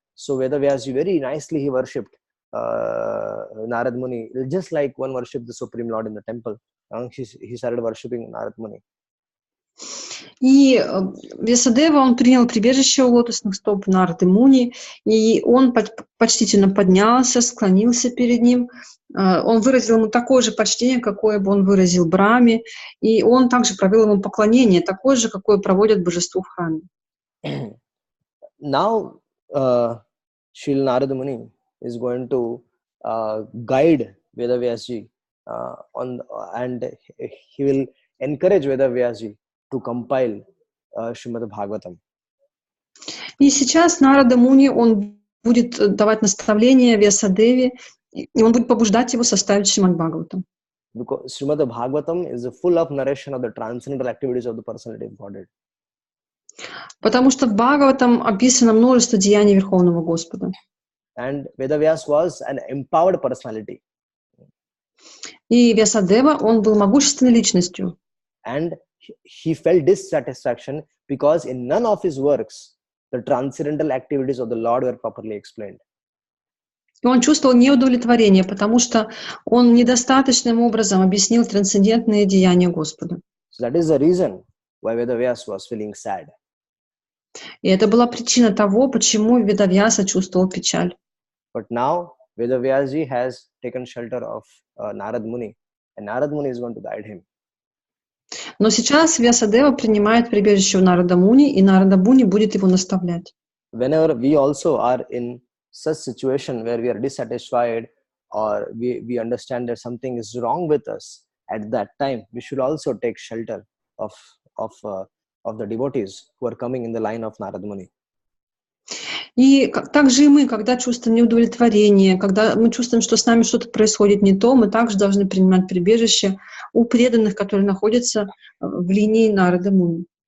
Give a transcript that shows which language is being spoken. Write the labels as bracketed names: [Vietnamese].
[English] So Veda Vyasa very nicely he worshipped Narad Muni, just like one worshipped the Supreme Lord in the temple. He started worshipping Narad Muni. [Russian] И Вьясадева, он принял прибежище у лотосных стоп Нарады Муни, и он почтительно поднялся, склонился перед ним. Он выразил ему такое же почтение, какое бы он выразил Брахме, и он также провел ему поклонение, такое же, какое проводят божеству в храме. [English] Now, Srila Narada Muni is going to guide Veda Vyasa and he will encourage Veda Vyasa to compile Srimad Bhagavatam. [Russian] И сейчас Нарада Муни, он будет давать наставления Вьясадеве, и он будет побуждать его составить Шримад Бхагаватам. [English] because Srimad Bhagavatam is full of narration of the transcendental activities of the personality of Godhead. [Russian] Потому что в Бхагаватам описано множество деяний Верховного Господа. [English] And Veda Vyas was an empowered personality. [Russian] И Вьясадева, он был могущественной личностью. [English] And he felt dissatisfaction because in none of his works the transcendental activities of the Lord were properly explained. [Russian] И он чувствовал неудовлетворение, потому что он недостаточным образом объяснил трансцендентные деяния Господа. [English] So that is the reason why Veda Vyas was feeling sad. [Russian] И это была причина того, почему Ведавьяса чувствовал печаль. [English] But now Veda Vyasji has taken shelter of Narad Muni, and Narad Muni is going to guide him. [Russian] Но сейчас Вьясадева принимает прибежище у Нарада Муни, и Нарада Муни будет его наставлять. [English] Whenever we also are in such situation where we are dissatisfied or we understand that something is wrong with us, at that time we should also take shelter of the devotees who are coming in the line of Narad Muni. [Russian] И также и мы, когда чувствуем неудовлетворение, когда мы чувствуем, что с нами что-то происходит не то, мы также должны принимать прибежище у преданных, которые находятся в линии Нарада Муни.